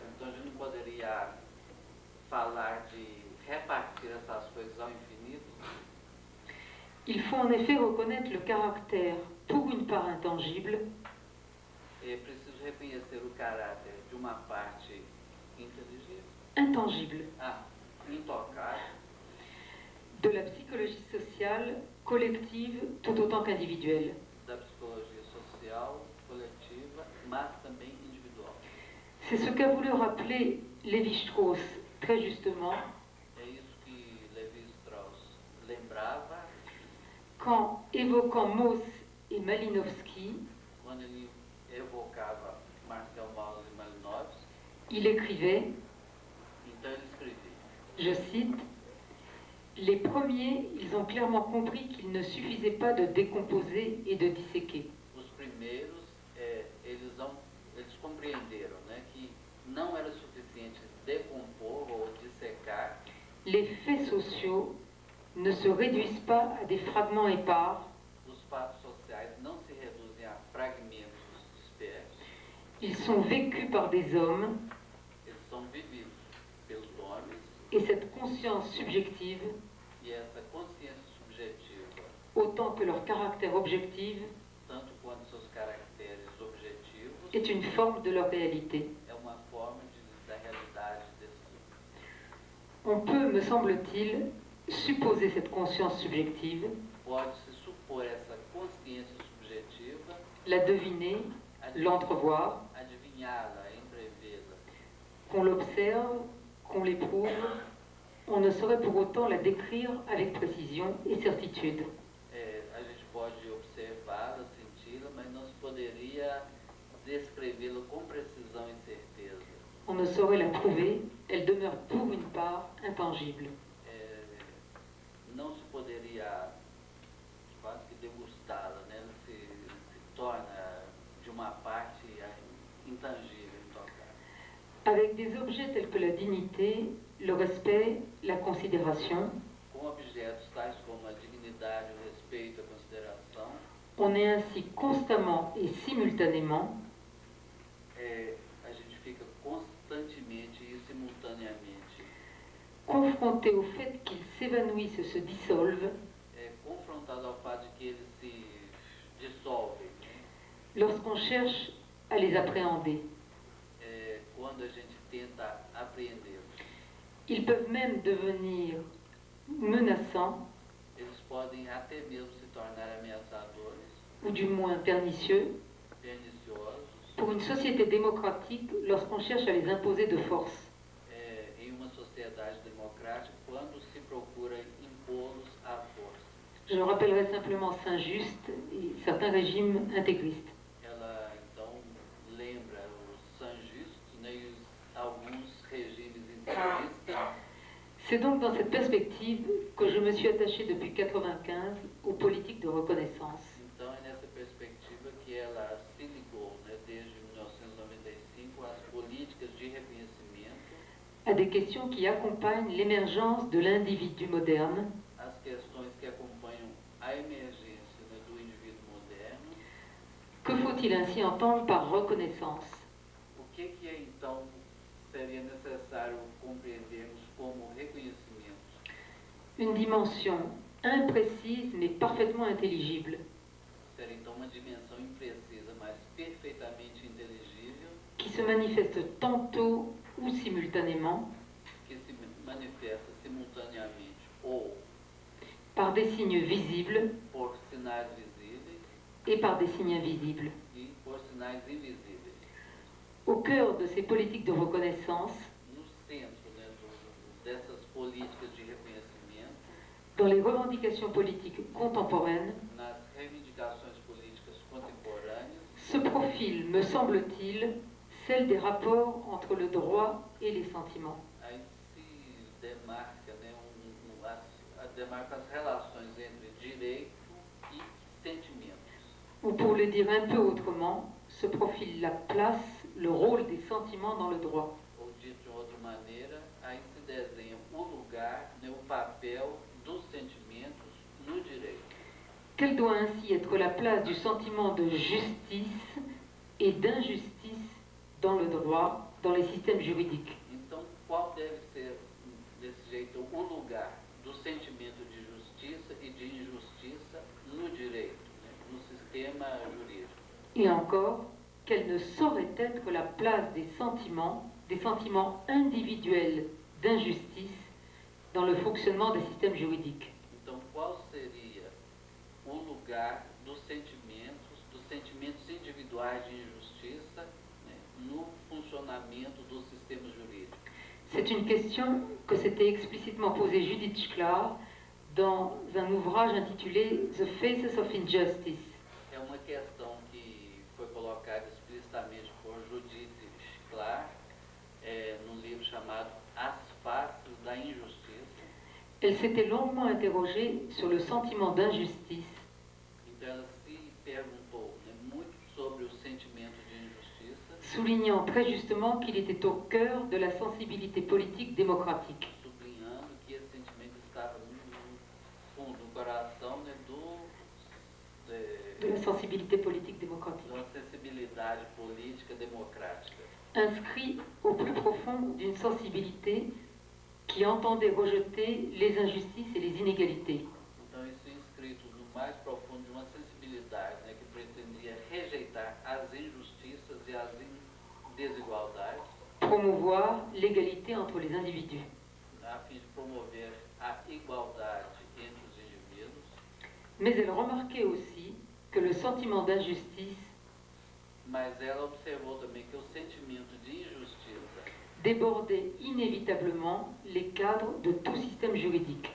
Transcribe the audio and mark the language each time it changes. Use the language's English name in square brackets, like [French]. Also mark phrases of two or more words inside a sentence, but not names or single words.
[Portuguese] Então a gente não poderia falar de repartir essas coisas ao infinito. [French] Il faut en effet reconnaître le caractère, pour une part intangible, [Portuguese] É preciso reconhecer o caráter de uma parte inteligível, [French] intangible, [Portuguese] intocável, [French] de la psychologie sociale collective tout autant qu'individuelle. [Portuguese] da psicologia social, coletiva, mas também individual. [French] C'est ce qu'a voulu rappeler Lévi-Strauss très justement [Portuguese] É isso que Lévi-Strauss lembrava [French] quand, évoquant Mauss et Malinowski, [Portuguese] quando ele evocava Marcel Mauss e Malinowski. [French] il écrivait, [Portuguese] Então ele escrevia, [French] je cite, « Les premiers, ils ont clairement compris qu'il ne suffisait pas de décomposer et de disséquer. [Portuguese] os primeiros, eles compreenderam, né, que não era suficiente decompor ou dissecar. [French] Les faits sociaux ne se réduisent pas à des fragments épars, [Portuguese] Os fatos sociais não se reduzem a fragmentos dispersos. [French] ils sont vécus par des hommes [Portuguese] Eles são vividos pelos homens [French] et cette conscience subjective, [Portuguese] e essa consciência subjetiva, [French] autant que leur caractère objectif, [Portuguese] tanto quanto seus caracteres objetivos, [French] est une forme de leur réalité. [Portuguese] é uma forma da realidade desse. [French] On peut, me semble-t-il, supposer cette conscience subjective, [Portuguese] Pode-se supor essa consciência subjetiva, [French] la deviner, l'entrevoir, [Portuguese] adivinhá-la, entrevê-la, [French] qu'on l'observe, qu'on l'éprouve, on ne saurait pour autant la décrire avec précision et certitude. [Portuguese] a gente pode observá-la, senti-la, mas não se poderia descrevê-la com precisão e certeza. [French] On ne saurait la trouver, elle demeure pour une part intangible. [Portuguese] Não se poderia quase que degustá-la, né? Ela se torna de uma parte intangível, intocável. [French] Avec des objets tels que la dignité, le respect, la considération, [Portuguese] Com objetos tais como a dignidade, o respeito, a consideração, [French] on est ainsi constamment et simultanément [Portuguese] a gente fica constantemente e simultaneamente [French] confronté au fait qu'ils s'évanouissent et se dissolvent [Portuguese] confrontado ao fato de que eles se dissolvem, né? [French] lorsqu'on cherche à les appréhender. [Portuguese] Quando a gente tenta apreendê-los. [French] Ils peuvent même devenir menaçants, [Portuguese] Eles podem até mesmo se tornar ameaçadores, [French] ou du moins pernicieux, [Portuguese] perniciosos, [French] pour une société démocratique lorsqu'on cherche à les imposer de force. [Portuguese] em uma sociedade democrática, quando se procura impô-los à força. [French] Je rappellerai simplement Saint-Just et certains régimes intégristes. [Portuguese] Ela, então, lembra os Saint-Just, né, e alguns regimes integristas. [French] C'est donc dans cette perspective que je me suis attachée depuis 1995 aux politiques de reconnaissance. [Portuguese] Então, é nessa perspectiva que ela se ligou, né, desde 1995, às políticas de reconhecimento, [French] À des questions qui accompagnent l'émergence de l'individu moderne, [Portuguese] às questões que acompanham a emergência, né, do indivíduo moderno. [French] que faut-il ainsi entendre par reconnaissance? [Portuguese] O que é, então, seria necessário compreendermos como reconhecimento? [French] Une dimension imprécise mais parfaitement intelligible, [Portuguese] Seria, então, uma dimensão imprecisa, mas perfeitamente inteligível, [French] qui se manifeste tantôt ou simultanément [Portuguese] que se manifesta simultaneamente ou [French] par des signes visibles [Portuguese] por sinais visíveis [French] et par des signes invisibles. [Portuguese] e por sinais invisíveis. [French] Au cœur de ces politiques de reconnaissance, [Portuguese] No centro, né, [French] Dans les revendications politiques contemporaines, [Portuguese] nas reivindicações políticas contemporâneas, [French] se profile, me semble-t-il, celle des rapports entre le droit et les sentiments. [Portuguese] aí se demarca, né, demarca as relações entre direito e sentimentos. [French] Ou pour le dire un peu autrement, se profile la place, le rôle des sentiments dans le droit. [Portuguese] Ou dito de outra maneira, aí se desenha o lugar, né, o papel dos sentimentos no direito. [French] Quelle doit ainsi être la place du sentiment de justice et d'injustice dans le droit, dans les systèmes juridiques? [Portuguese] Então, qual deve ser, desse jeito, o lugar do sentimento de justiça e de injustiça no direito, né, no sistema jurídico? [French] Et encore, quelle ne saurait être la place des sentiments individuels d'injustice dans le fonctionnement des systèmes juridiques? [Portuguese] Então, qual seria o lugar dos sentimentos individuais de injustiça, né, no funcionamento dos sistemas jurídicos? [French] C'est une question que s'était explicitement posée Judith Shklar dans un ouvrage intitulé The Faces of Injustice. [Portuguese] É uma questão que foi colocada explicitamente por Judith Shklar, num livro chamado As Faces da Injustiça. [French] Elle s'était longuement interrogée sur le sentiment d'injustice, [Portuguese] Então ela se perguntou, né, muito sobre o sentimento de injustiça, [French] soulignant très justement qu'il était au cœur de la sensibilité politique démocratique. [Portuguese] sublinhando que esse sentimento estava no fundo, no coração, né, [French] De la sensibilité politique démocratique. [Portuguese] da sensibilidade política democrática, [French] Inscrit au plus profond d'une sensibilité qui entendait rejeter les injustices et les inégalités. [Portuguese] Então isso é inscrito no mais profundo de uma sensibilidade, né, que pretendia rejeitar as injustiças e as desigualdades, [French] Promouvoir l'égalité entre les individus. [Portuguese] a fim de promover a igualdade entre os indivíduos. [French] Mais elle remarquait aussi que le sentiment d'injustice [Portuguese] Mas ela observou também que o sentimento de injustiça [French] débordait inévitablement les cadres de tout système juridique.